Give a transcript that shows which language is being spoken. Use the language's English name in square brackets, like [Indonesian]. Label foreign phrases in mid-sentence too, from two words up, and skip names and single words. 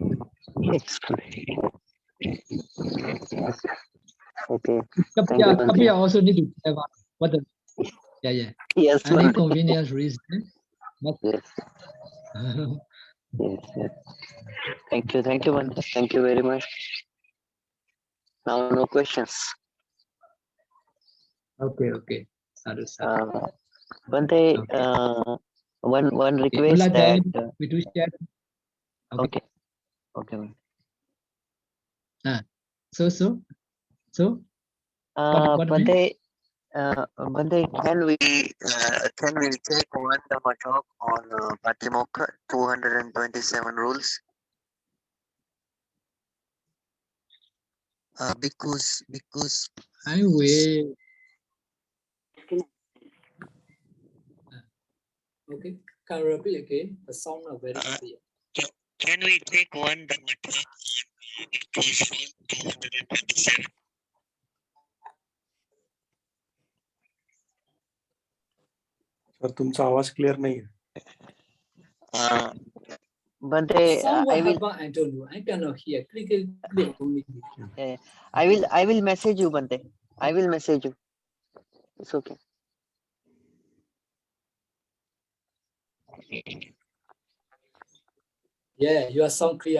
[English] Okay. Thank you, Bhante. Kapiya also need to clever. What the Yes, any Bhante. convenience reason. Yes. Yes. Thank you, Bhante. Thank you very much. Now no questions. Okay. Sadhu. Bhante, Okay. one Okay. request Like that. We do share. Okay. Bhante. So. What Bhante, can we take one Dhamma talk on Patimokkha 227 rules? Because I will. Okay, can you repeat again? The sound are very clear. Can we take one Dhamma talk on 227? [Marathi] सर तुमचा आवाज क्लियर नाही आहे. [English] Bhante, I will. I don't know. I cannot hear. Clear only. I will message you, Bhante. I will message you. It's okay. Yeah, your sound clear.